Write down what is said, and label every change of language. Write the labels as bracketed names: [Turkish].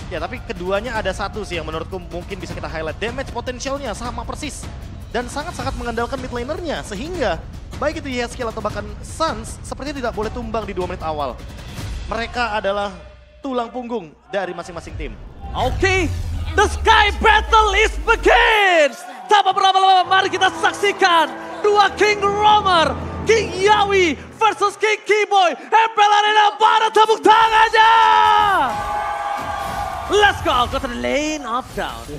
[Indonesian] Ya, tapi keduanya ada satu sih yang menurutku mungkin bisa kita highlight. Damage potensialnya sama persis. Dan sangat-sangat mengandalkan mid laner-nya. Sehingga baik itu Yeskiel atau bahkan Suns sepertinya tidak boleh tumbang di 2 menit awal. Mereka adalah tulang punggung dari masing-masing tim. [English] Oke, the sky battle is begin. [Indonesian] Tanpa berlama-lama mari kita saksikan dua King Roamer, King Yawi versus King Keyboy. MPL Arena pada tepuk tangannya. [English] Let's go [Indonesian] ke [English] the lane of down.